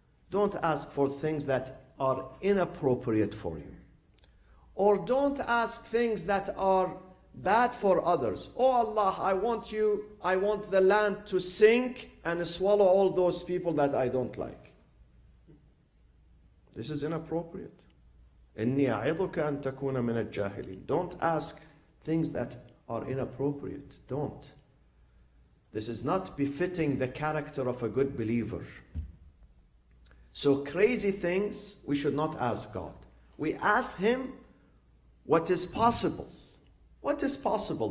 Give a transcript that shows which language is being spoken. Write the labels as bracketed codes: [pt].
[en] Don't ask for things that are inappropriate for you. Or don't ask things that are bad for others. Oh Allah, I want the land to sink and swallow all those people that I don't like. This is inappropriate. [ar] إني أعظك أن تكون من الجاهلين. [en] Don't ask things that are inappropriate. Don't. This is not befitting the character of a good believer. So crazy things we should not ask God. We ask Him what is possible. What is possible?